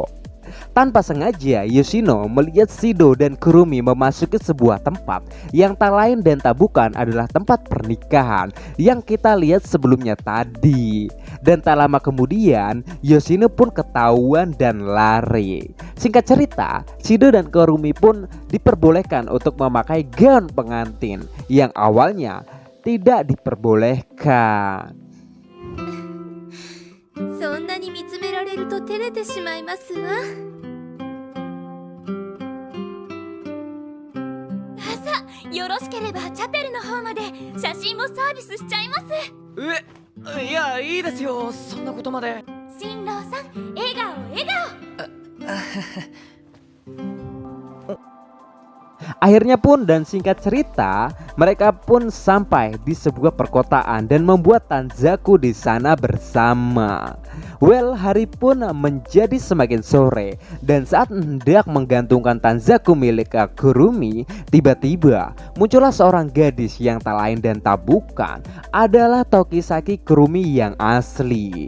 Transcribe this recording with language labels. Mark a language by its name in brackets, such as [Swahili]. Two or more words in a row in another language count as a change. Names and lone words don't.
[Indonesian] Tanpa sengaja Yoshino melihat Shido dan Kurumi memasuki sebuah tempat yang tak lain dan tak bukan adalah tempat pernikahan yang kita lihat sebelumnya tadi. Dan tak lama kemudian Yoshino pun ketahuan dan lari. Singkat cerita, Shido dan Kurumi pun diperbolehkan untuk memakai gaun pengantin yang awalnya tidak diperbolehkan. [Japanese] そんなに見つめられると照れてしまいますわ。さあ、よろしければチャペルの方まで写真もサービスしちゃいます。いやいいですよ、そんなことまで。新郎さん、笑顔笑顔。 [Indonesian] Akhirnya pun dan singkat cerita, mereka pun sampai di sebuah perkotaan dan membuat tanzaku di sana bersama. Well, hari pun menjadi semakin sore dan saat hendak menggantungkan tanzaku milik Kurumi, tiba-tiba muncullah seorang gadis yang tak lain dan tak bukan adalah Tokisaki Kurumi yang asli.